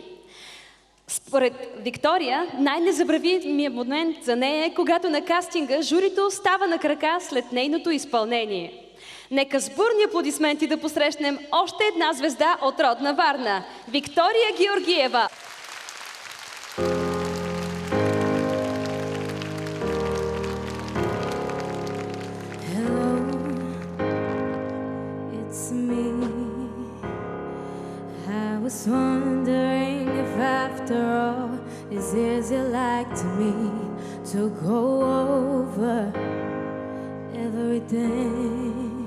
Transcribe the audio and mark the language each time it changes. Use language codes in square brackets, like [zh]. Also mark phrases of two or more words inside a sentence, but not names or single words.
[bg] Според Виктория, най-незабравимият момент за нея е, когато на кастинга журито остава на крака след нейното изпълнение. Нека с бурни аплодисменти да посрещнем още една звезда от родна Варна – Виктория Георгиева. [en] I was wondering if after all it's easy like to me to go over everything.